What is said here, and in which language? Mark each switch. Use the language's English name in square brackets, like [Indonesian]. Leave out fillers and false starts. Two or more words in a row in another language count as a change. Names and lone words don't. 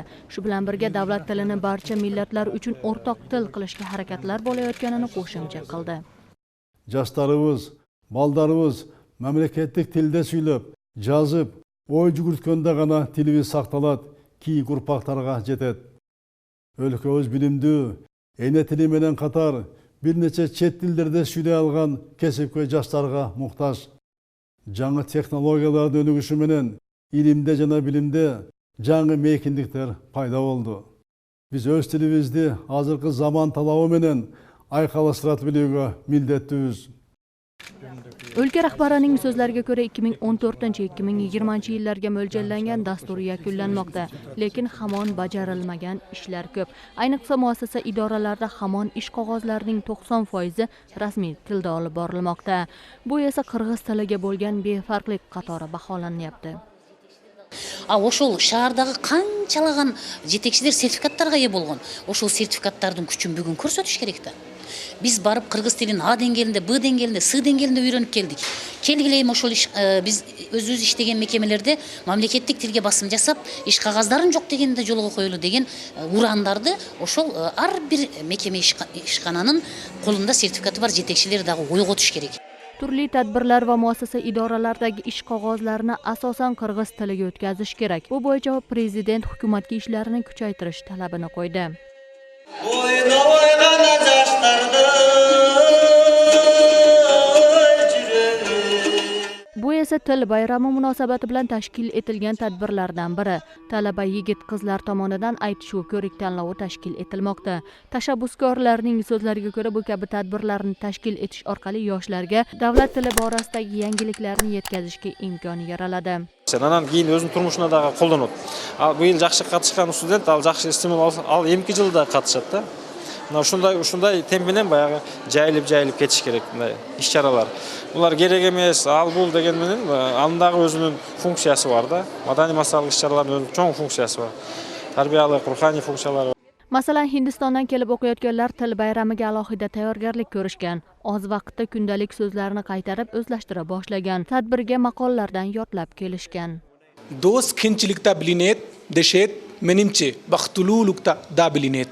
[Uzbek] Shu bilan birga davlat tilini barcha millatlar uchun o'rtoq til qilishga harakatlar bo'layotganini qo'shimcha qildi. [Kyrgyz] Жаштарыбыз, балдарыбыз мамлекеттик тилде сүйлөп, жазып, ой жүгүрткөндө гана тилибиз сакталат. Кийинки урпактарга жетет. Өлкөбүз билимдүү, эне тили менен катар бир нече чет тилдерде сүйлөй алган кесипкөй жаштарга муктаж. Жаңы технологиялардын өнүгүшү менен илимде жана билимде жаңы мейкиндиктер пайда болду. Биз өз тилибизди азыркы заман талабы менен айкалыштырат билүүгө милдеттүүбүз. [Uzbek] O'lka rahbarining so'zlariga ko'ra 2014-2020 yillarga mo'ljallangan dastur yakunlanmoqda, lekin hamon bajarilmagan ishlar ko'p. Ayniqsa muassasa idoralarida hamon ish qog'ozlarining 90% rasmiy tilda olib borilmoqda. Bu esa qirg'iz tiliga bo'lgan befarqlik qatori baholanyapti. [Kyrgyz] Ошол шаардагы канчалаган жетекчилер сертификаттарга ээ болгон. Ошол сертификаттардын күчүн бүгүн көрсөтүш керек да. Биз барып кыргыз тилин А деңгээлинде, Б деңгээлинде, С деңгээлинде үйрөнүп келдик. Келгиле эми ошол биз өзүбүз иштеген мекемелерде мамлекеттик тилге басым жасап, иш кагаздарын жок дегенде жолго коюлу деген урандарды ошол ар бир мекеме ишкананын колунда сертификаты бар жетекчилер дагы ойготуш керек. [Uzbek] Turli tadbirlar va muassasa idoralaridagi ish qog'ozlarini asosan qirg'iz tiliga o'tkazish kerak. Bu bo'yicha prezident hukumatga ishlarini kuchaytirish talabini qo'ydi. Bu esa til bayrami munosabati bilan tashkil etilgan tadbirlardan biri. Talaba yigit-qizlar tomonidan aytishuv ko'rik tanlovi tashkil etilmoqda. Tashabbuskorlarning so'zlariga ko'ra, bu kabi tadbirlarni tashkil etish orqali yoshlarga davlat tili borasidagi yangiliklarni yetkazishga imkon yaraladi. [Kyrgyz] Анан кийин өзүнүн турмушуна дагы колдонот. Ал быйыл жакшы катышкан студент, ал жакшы стимул ал эмки жылда катышат да. Ушундай темп менен баягы жайылып кетиш керек мындай иш-чаралар. Булар керек эмес, ал бул деген менен андагы өзүнүн функциясы бар да. Маданий массалык иш-чаралардын өзүнүн чоң функциясы бар. Тарбиялык, руханий функциялары. [Uzbek] Masalan, Hindistondan kelib o'qiyotganlar til bayramiga alohida tayyorgarlik ko'rishgan. Oz vaqtda kundalik so'zlarni qaytarib o'zlashtira boshlagan. Tadbirga maqollardan yodlab kelishgan. [Kyrgyz] Дос кыйынчылыкта билинет, дешет, менимче бактылуулукта да билинет.